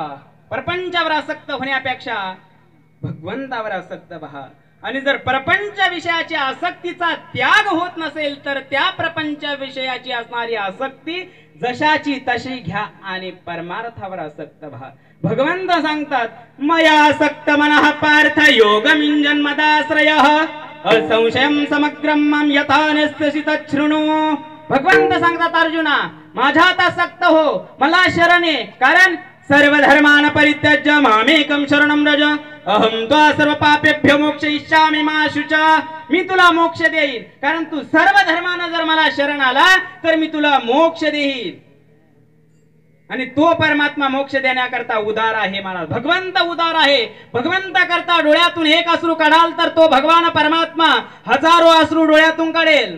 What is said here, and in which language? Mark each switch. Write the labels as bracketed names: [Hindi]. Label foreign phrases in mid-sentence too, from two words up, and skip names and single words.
[Marathi] प्रपंचावर आसक्त होण्यापेक्षा भगवंतावर आसक्त व्हा. आणि जर प्रपंच विषयाची आसक्तीचा त्याग होत नसेल तर त्या प्रपंच विषयाची असणारी आसक्ती जशाची तशी घ्या आणि परमार्थावर आसक्त व्हा. भगवंत सांगतात [Sanskrit] मया आसक्त मनः पार्थ योगमिंजन मदाश्रयः असंशयं समग्रं मम यथा नस्यसि तच्छृणु. [Marathi] भगवंत सांगतात अर्जुना माझ्यात आसक्त हो, मला शरण ये. [Sanskrit] कारण सर्व धर्मान परित्यज्य मामेकं शरणं व्रज अहं त्वा सर्व पापेभ्यो मोक्षयिष्यामि मा शुचा. [Marathi] मी तुला मोक्ष देईन. कारण तू सर्व धर्मानं जर मला शरण आला तर मी तुला मोक्ष देईन. आणि तो परमात्मा मोक्ष देण्याकरता उदार आहे महाराज. भगवंत उदार आहे. भगवंता करता डोळ्यातून एक अश्रू काढाल तर तो भगवान परमात्मा हजारो अश्रू डोळ्यातून काढेल.